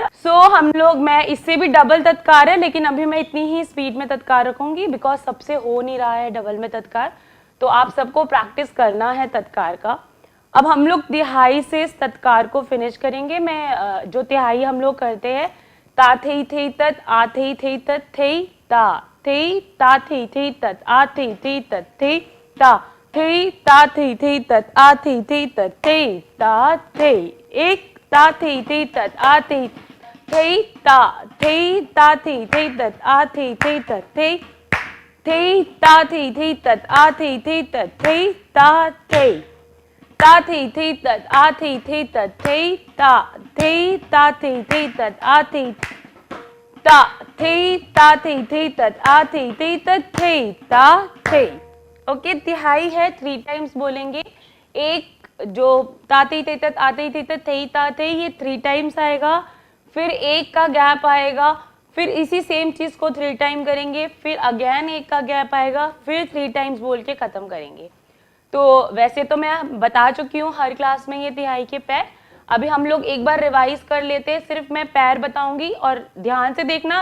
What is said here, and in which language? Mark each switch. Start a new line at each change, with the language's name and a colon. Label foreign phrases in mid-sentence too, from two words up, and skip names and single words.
Hindi: सो हम लोग, मैं इससे भी डबल तत्कार है, लेकिन अभी मैं इतनी ही स्पीड में तत्कार रखूंगी बिकॉज सबसे हो नहीं रहा है डबल में तत्कार, तो आप सबको प्रैक्टिस करना है तत्कार का। अब हम लोग तिहाई से इस तत्कार को फिनिश करेंगे। मैं जो तिहाई हम लोग करते हैं, ता थई थई तत आ थई थई तत थई ता थई ता थई थई तत आ थई थई तत थई ता थई ता थई थई तत आ थई थई तत थई ता थई। एक ता थई थई तत आ थई थई ता थई ता थई थई तत आ थई थई तत थई थई ता थई थई तत आ थई थई तत थई ता थई ता थई थई तत आ थई थई तत थई ता थई ता थई थई तत आ थई ता थई ता थई थई तत आ थई थई तत थई ता थई। ओके, तिहाई है, 3 टाइम्स बोलेंगे। एक जो ता थई थई तत आ थई थई तत थई ता थई, ये 3 टाइम्स आएगा, फिर एक का गैप आएगा, फिर इसी सेम चीज को 3 टाइम करेंगे, फिर अगेन एक का गैप आएगा, फिर 3 टाइम्स बोल के खत्म करेंगे। तो वैसे तो मैं बता चुकी हूँ हर क्लास में ये तिहाई के पैर। अभी हम लोग एक बार रिवाइज कर लेते हैं, सिर्फ मैं पैर बताऊंगी और ध्यान से देखना।